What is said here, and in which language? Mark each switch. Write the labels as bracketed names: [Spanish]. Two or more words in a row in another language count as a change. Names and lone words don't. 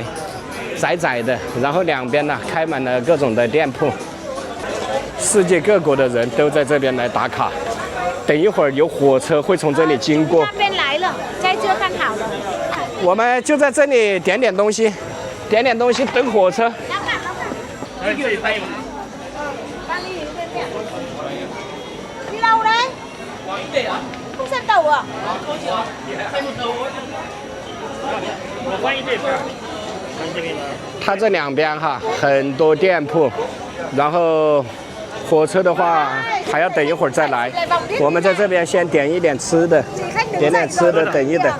[Chinese] 窄窄的，然后两边呢开满了各种的店铺，世界各国的人都在这边来打卡。等一会儿有火车会从这里经过。那边来了，在这看好了。我们就在这里点点东西，等火车。 [Vietnamese] Đi đâu đấy? Không xem tàu à? [Chinese] 它这两边哈很多店铺，然后火车的话还要等一会儿再来。我们在这边先点一点吃的，等一等。